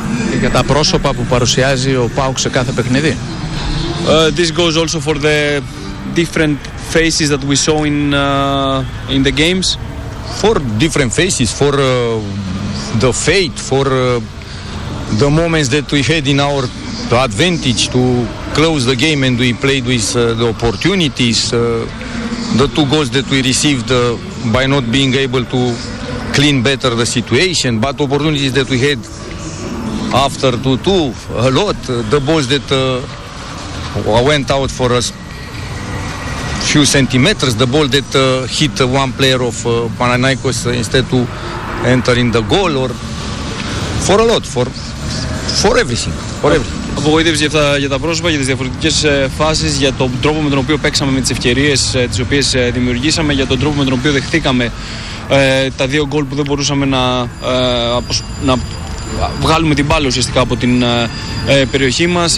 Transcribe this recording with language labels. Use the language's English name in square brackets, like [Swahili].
[Greek] Και για τα πρόσωπα που παρουσιάζει ο ΠΑΟΚ σε κάθε παιχνίδι. [English] This goes also for the different faces that we saw in the games. For different faces, for the fate, for the moments that we had in our advantage to close the game and we played with the opportunities, the two goals that we received by not being able to clean better the situation, but opportunities that we had after 2-2, a lot, the balls that went out for us. Few centimeters, the ball that hit one player of Panathinaikos instead to enter in the goal or for a lot, for everything, for everything. [Greek] Απογοήτευση για τα πρόσωπα, για τις διαφορετικές φάσεις, για τον τρόπο με τον οποίο παίξαμε με τις ευκαιρίες τις οποίες δημιουργήσαμε, για τον τρόπο με τον οποίο δεχθήκαμε τα δύο γκολ που δεν μπορούσαμε να βγάλουμε την μπάλα ουσιαστικά από την περιοχή μας.